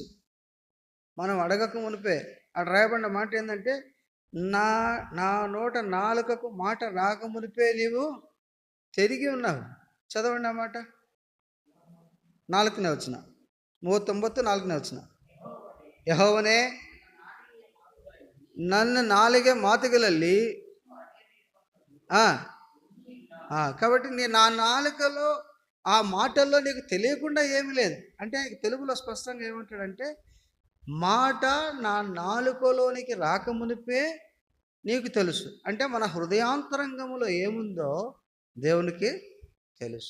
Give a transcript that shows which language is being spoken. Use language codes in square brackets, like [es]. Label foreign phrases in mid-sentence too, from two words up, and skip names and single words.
[te] మనం అడగక మునిపే అక్కడ రాయబడిన మాట ఏంటంటే, నా నోట నాలుకకు మాట రాక మునిపే నీవు తిరిగి ఉన్నావు. చదవండి ఆ మాట. 4ನೇ వచనం, 39 4ನೇ వచనం. యెహోవనే [kn] ನನ್ನ ನಾಲಿಗೆ ಮಾತುಗಳಲ್ಲಿ [te] కాబట్టి నా నాలుకలో ఆ మాటల్లో నీకు తెలియకుండా ఏమీ లేదు. అంటే తెలుగులో స్పష్టంగా ఏమంటాడంటే, మాట నా నాలుకలోనికి రాకమునిపే నీకు తెలుసు. అంటే మన హృదయాంతరంగంలో ఏముందో దేవునికి తెలుసు.